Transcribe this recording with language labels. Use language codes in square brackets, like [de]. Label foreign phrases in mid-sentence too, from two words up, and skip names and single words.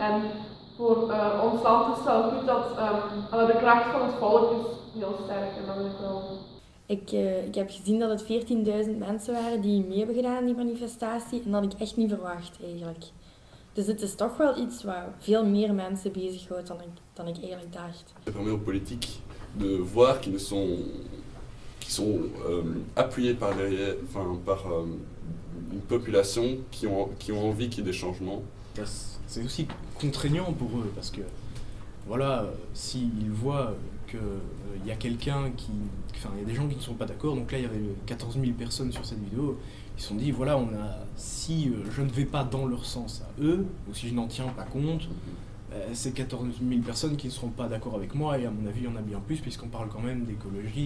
[nl] En voor ons land is het wel goed dat de kracht van het volk is heel sterk en dat wil ik wel. Ik heb gezien dat het 14.000 mensen waren die mee hebben gedaan aan die manifestatie en dat had ik echt niet verwacht eigenlijk. Dus het is toch wel iets waar veel meer mensen bezighoudt dan ik eigenlijk dacht. [fr] Ça permet aux politiques de voir qu'ils sont appuyés par une population qui ont envie qu'il y ait des changements. C'est aussi contraignant pour eux parce que voilà, s'ils voient qu'il y a quelqu'un il y a des gens qui ne sont pas d'accord, donc là il y avait 14 000 personnes sur cette vidéo, ils se sont dit voilà, si je ne vais pas dans leur sens à eux, ou si je n'en tiens pas compte, c'est 14 000 personnes qui ne seront pas d'accord avec moi, et à mon avis il y en a bien plus puisqu'on parle quand même d'écologie.